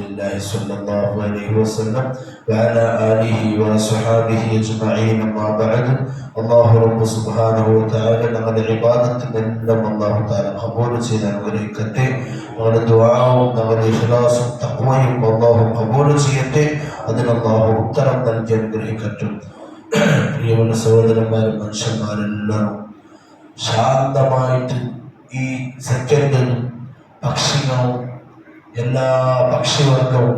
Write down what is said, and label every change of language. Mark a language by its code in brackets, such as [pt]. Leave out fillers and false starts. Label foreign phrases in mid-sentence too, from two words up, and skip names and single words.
[ar] الله صلى الله عليه وسلم وعلى آله وصحابه أجمعين. أما بعد. الله رب سبحانه وتعالى [ml] നമ്മുടെ ഇബാദത്തിനെല്ലാം അല്ലാഹു തആല ഖബൂൽ ചെയ്ത് അനുഗ്രഹിക്കട്ടെ. നമ്മുടെ ദുആവും നമ്മുടെ ഇഖ്ലാസും തഖ്വയും അല്ലാഹു ഖബൂൽ ചെയ്യട്ടെ. അതിന് അല്ലാഹു ഉത്തരം നൽകി അനുഗ്രഹിക്കട്ടെ. പ്രിയമുള്ള സഹോദരന്മാരും മനുഷ്യന്മാരെല്ലാം ശാന്തമായിട്ട് ഈ സെക്കൻഡിൽ പക്ഷികളും എല്ലാ പക്ഷിവർഗവും